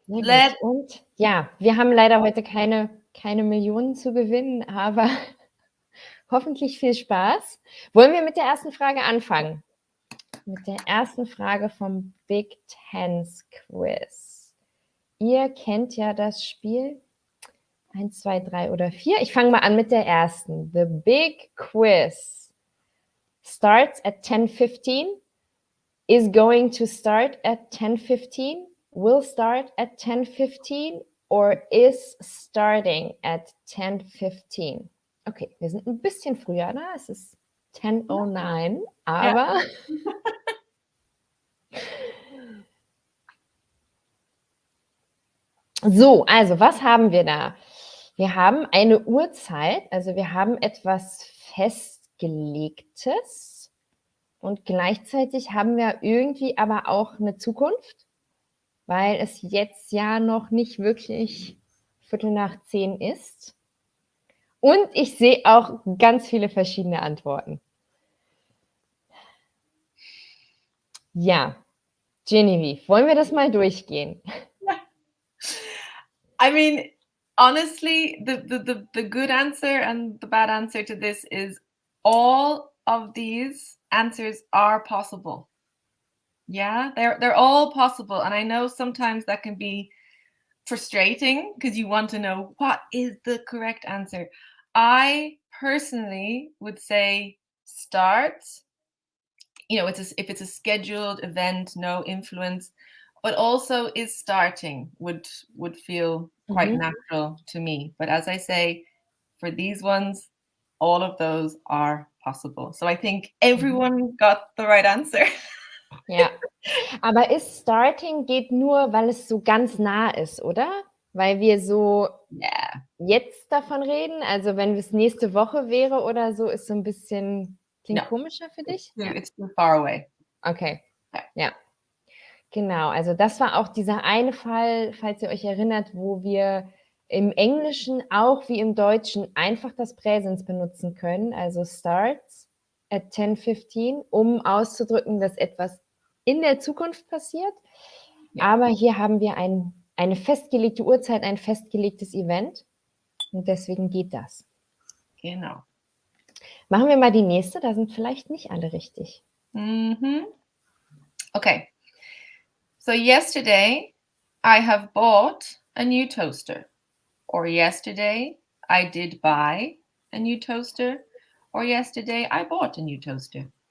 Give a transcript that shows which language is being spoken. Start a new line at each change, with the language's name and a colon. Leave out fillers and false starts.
German: und ja, wir haben leider heute keine Millionen zu gewinnen, aber hoffentlich viel Spaß. Wollen wir mit der ersten Frage anfangen? Mit der ersten Frage vom Big Tens Quiz. Ihr kennt ja das Spiel 1, 2, 3 oder 4. Ich fange mal an mit der ersten.
English: The Big Quiz starts at 10:15, is going to start at 10:15, will start at 10:15 or is starting at 10:15.
German: Okay, wir sind ein bisschen früher da. Es ist 10:09, aber... Ja. So, also was haben wir da? Wir haben eine Uhrzeit, also wir haben etwas Festgelegtes und gleichzeitig haben wir irgendwie aber auch eine Zukunft, weil es jetzt ja noch nicht wirklich 9:15 ist. Und ich sehe auch ganz viele verschiedene Antworten. Ja, Genevieve, wollen wir das mal durchgehen?
English: I mean, honestly, the good answer and the bad answer to this is all of these answers are possible. Yeah, they're all possible. And I know sometimes that can be frustrating because you want to know what is the correct answer. I personally would say start. You know, if it's a scheduled event, no influence, but also is starting would feel quite natural to me. But as I say, for these ones, all of those are possible. So I think everyone got the right answer.
German: Ja, aber ist starting geht nur, weil es so ganz nah ist, oder? Weil wir so
English: Yeah.
German: jetzt davon reden? Also, wenn es nächste Woche wäre oder so, ist so ein bisschen klingt
English: No.
German: komischer für dich? Ja.
English: It's too far away. Okay.
German: Ja. Ja. Genau, also das war auch dieser eine Fall, falls ihr euch erinnert, wo wir im Englischen auch wie im Deutschen einfach das Präsens benutzen können, also
English: starts at 10:15,
German: um auszudrücken, dass etwas in der Zukunft passiert. Ja. Aber hier haben wir eine festgelegte Uhrzeit, ein festgelegtes Event und deswegen geht das. Genau. Machen wir mal die nächste, da sind vielleicht nicht alle richtig.
English: Okay. So yesterday I have bought a new toaster. Or yesterday I did buy a new toaster. Or yesterday I bought a new toaster.